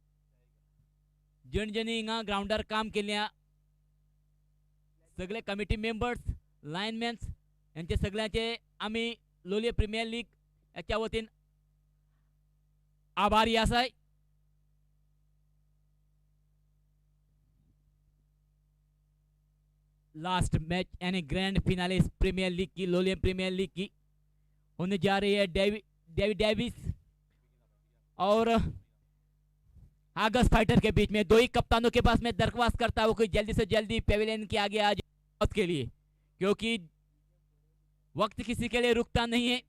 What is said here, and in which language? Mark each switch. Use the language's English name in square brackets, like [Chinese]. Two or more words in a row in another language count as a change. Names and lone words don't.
[Konkani] जण हिंगा ग्राउंडार काम केल्या सगळे [English] committee members, [Konkani] लायनमॅन्स यांचे सगळ्यांचे आम्ही लोलये प्रीमियर लीग याच्या वतीन आभारी आसाय. [English] last match [Hindi] यानी [English] grand finale [Hindi] प्रीमियर लीग की, लोलियम प्रीमियर लीग की होने जा रही है. डेविड डेविस और आगस फाइटर के बीच में. दो ही कप्तानों के पास मैं दरख्वास्त करता हूं कि जल्दी से जल्दी पेविलियन के आगे आ जाए के लिए, क्योंकि वक्त किसी के लिए रुकता नहीं है.